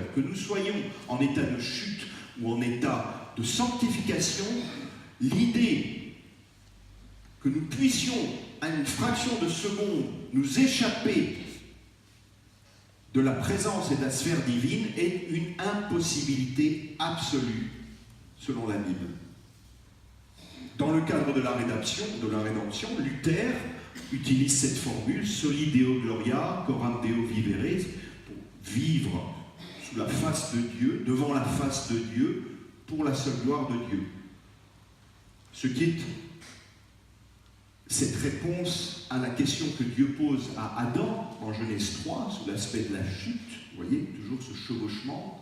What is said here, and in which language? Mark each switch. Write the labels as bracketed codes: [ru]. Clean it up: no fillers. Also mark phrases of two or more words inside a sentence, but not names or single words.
[fr] Que nous soyons en état de chute ou en état de sanctification, l'idée que nous puissions à une fraction de seconde nous échapper de la présence et de la sphère divine est une impossibilité absolue selon la Bible. Dans le cadre de la rédemption, Luther utilise cette formule [la] soli Deo gloria, coram Deo vivere, [fr] pour vivre sous la face de Dieu, devant la face de Dieu, pour la seule gloire de Dieu. Ce qui est cette réponse à la question que Dieu pose à Adam en Genèse 3, sous l'aspect de la chute, vous voyez, toujours ce chevauchement.